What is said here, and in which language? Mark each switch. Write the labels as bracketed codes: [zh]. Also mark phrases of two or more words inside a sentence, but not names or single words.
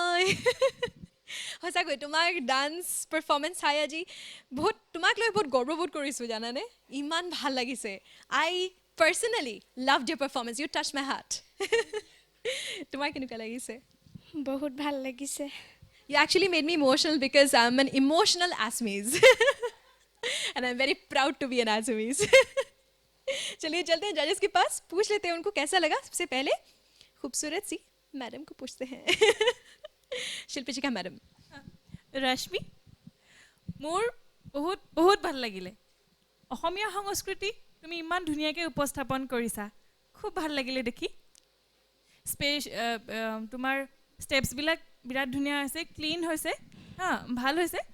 [as] সঁচাকৈ তোমাক [en] dance performance [as] চাই আজি তোমাক লৈ বহুত গৰ্ববোধ কৰিছোঁ জানানে ইমান ভাল লাগিছে [en] I personally love your performance you touch my heart [as] তোমাৰ কেনেকুৱা লাগিছে বহুত ভাল লাগিছে [en] You actually made me emotional because I'm an emotional Assamese. And I'm very proud to be an Assamese. [hi] चलिए चलते हैं जजेस के पास पूछ लेते हैं उनको कैसा लगा सबसे पहले खूबसूरत सी मैडम को पूछते हैं शिल्पी जी का मैडम [as] ৰশ্মি মোৰ বহুত বহুত ভাল লাগিলে অসমীয়া সংস্কৃতি তুমি ইমান ধুনীয়াকৈ উপস্থাপন কৰিছা খুব ভাল লাগিলে দেখি তোমাৰ ষ্টেপছবিলাক বিৰাট ধুনীয়া হৈছে ক্লিন হৈছে হা ভাল হৈছে